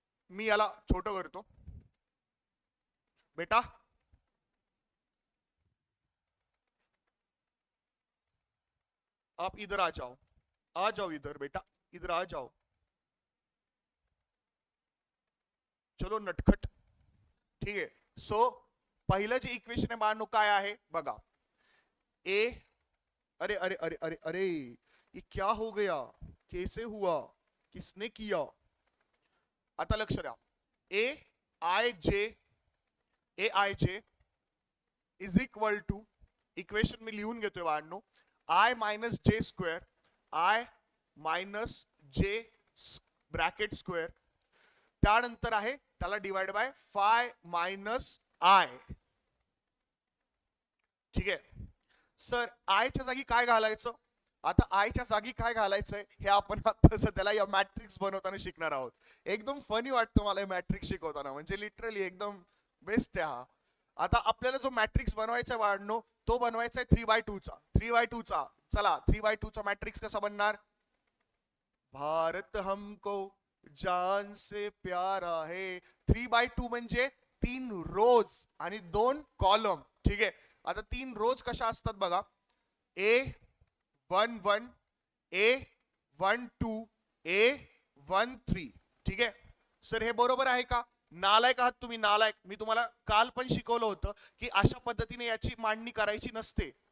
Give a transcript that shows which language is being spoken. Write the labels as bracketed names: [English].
[Marathi] मी याला छोटं करतो. [Hindi] बेटा आप इधर आ जाओ, आ जाओ इधर बेटा, इधर आ जाओ. चलो नटखट. [Marathi] ठीक आहे, सो पहिलं जे इक्वेशन आहे बाळांनो काय आहे बघा. [Hindi] ए, अरे अरे अरे अरे अरे, ये क्या हो गया, कैसे हुआ, किसने किया. [Marathi] आता लक्ष द्या. ए आय जे इज इक्वल टू, इक्वेशन मी लिहून घेतोय बाळांनो, आय मायनस जे स्क्वेअर, आय मायनस जे ब्रॅकेट स्क्वेअर, त्यानंतर आहे त्याला divide by five minus I. ठीक आहे सर, आयच्या जागी काय घालायचं. आता आयच्या जागी काय घालायचंय हे आपण आता सध्याला या मॅट्रिक्स बनवताना शिकणार आहोत. एकदम फनी वाटतं मला मॅट्रिक्स शिकवताना, म्हणजे लिटरली एकदम बेस्ट आहे हा. आता आपल्याला जो मॅट्रिक्स बनवायचा आहे वाढणो तो बनवायचा आहे 3/2 चा. 3/2 चा. चला, 3/2 चा मॅट्रिक्स कसा बनणार. [Hindi] भारत हमको जान से प्यारा है. [Marathi] 3/2 म्हणजे 3 रोज आणि 2 कॉलम. ठीक आहे, आता 3 रोज कशा असतात बघा. A11, A12, A13. ठीक आहे सर, हे बरोबर आहे का. नालायक आहात तुम्ही, नालायक. मी तुम्हाला काल पण शिकवलं होतं की अशा पद्धतीने याची मांडणी करायची नसते.